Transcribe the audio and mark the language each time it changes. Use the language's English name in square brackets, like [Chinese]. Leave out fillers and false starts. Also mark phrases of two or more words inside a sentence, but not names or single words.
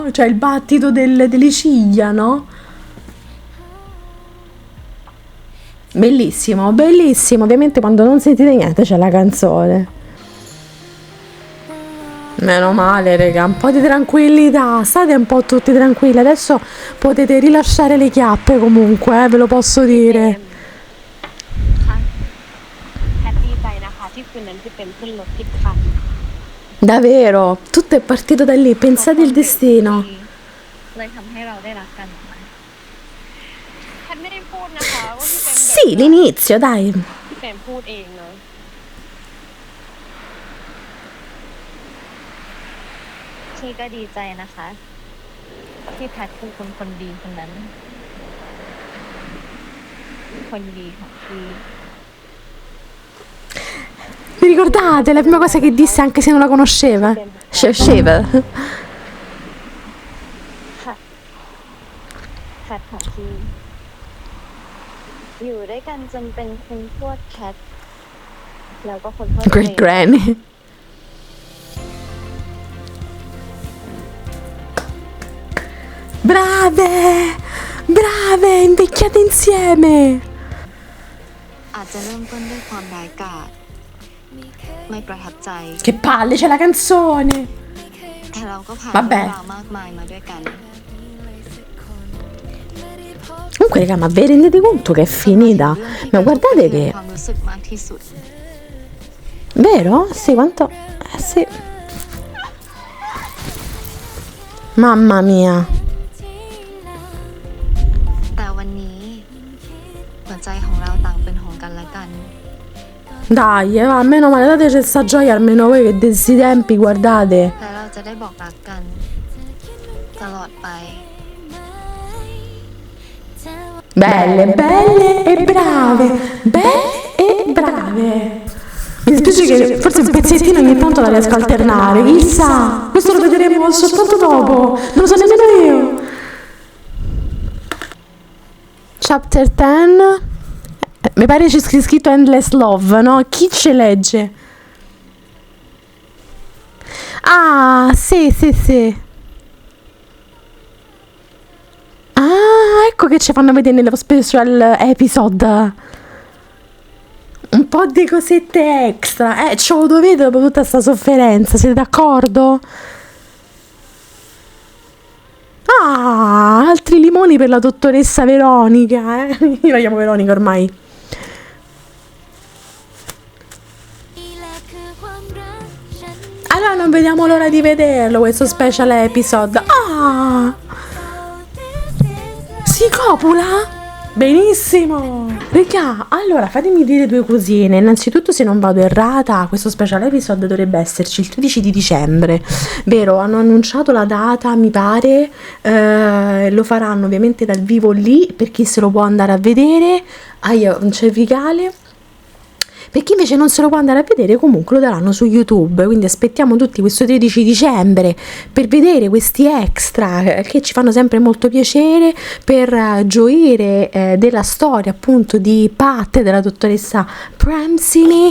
[Italian] Cioè il battito delle ciglia, no? Bellissimo, bellissimo. Ovviamente quando non sentite niente c'è la canzone. Meno male, raga, un po' di tranquillità, state un po' tutti tranquilli, adesso potete rilasciare le chiappe comunque, ve lo posso dire. [Thai] แพทดีใจนะคะที่คืนนั้นพี่เปรมขึ้นรถผิดคัน [Italian] Davvero, tutto è partito da lì, pensate il destino. [Thai] เลยทำให้เราได้รักกัน แพทไม่ได้พูดนะคะว่าพี่เปรมเดือด [Italian] Sì, l'inizio, dai. [Thai] พี่เปรมพูดเองเนาะพี่ก็ดีใจนะคะ ที่แพทคือคนดีคนนั้น คนดีของพี่ [Italian] Vi ricordate la prima cosa che disse anche se non la conosceva? Conosceva. [Thai] ค่ะแพทของพี่อยู่ด้วยกันจนเป็นคุณทวดแพทแล้วก็คนทวด [English] Great granny. Brave! [Italian] Brave! Invecchiate insieme! [Thai] อาจจะเริ่มต้นด้วยความร้ายกาจไม่ประทับใจ [Italian] Che palle, c'è la canzone! [Thai] แต่เราก็ผ่าน [Italian] Vabbè. [Thai] เรื่องราวมากมายมาด้วยกัน [Italian] Comunque, raga, ma vi rendete conto che è finita? Ma guardate [Thai] ใน [Italian] che... [Thai] ความรู้สึกมากที่สุด [Italian] Vero? Sì, quanto... sì. Mamma mia. [Thai] แต่วันนี้หัวใจของเราต่างเป็นของกันและกัน [Italian] Dai, va, meno male, dateci sta gioia almeno voi che di questi tempi, guardate. [Thai] และเราจะได้บอกรักกันตลอดไป [Italian] Belle, belle e brave. Belle e brave. Mi dispiace che forse un pezzettino ogni tanto la riesco a alternare. Chissà, questo lo vedremo soltanto dopo. Non lo so nemmeno io. Chapter 10. Mi pare c'è scritto Endless Love, no? Chi ce legge? Ah, sì, sì, sì. Ah, ecco che ci fanno vedere nello [English] special episode. [Italian] Un po' di cosette extra. Ce lo dovete dopo tutta sta sofferenza, siete d'accordo? Ah, altri limoni per la dottoressa Veronica, Io la chiamo Veronica ormai. Allora non vediamo l'ora di vederlo questo [English] special episode. [Italian] Ah! Si copula? Benissimo! Raga, allora fatemi dire due cosine. Innanzitutto, se non vado errata, questo [English] special episode [Italian] dovrebbe esserci il 13 di dicembre, vero? Hanno annunciato la data, mi pare, lo faranno ovviamente dal vivo lì, per chi se lo può andare a vedere. Un cervicale. Per chi invece non se lo può andare a vedere, comunque lo daranno su YouTube, quindi aspettiamo tutti questo 13 dicembre per vedere questi extra che ci fanno sempre molto piacere, per gioire della storia appunto di Pat, della dottoressa Premsini.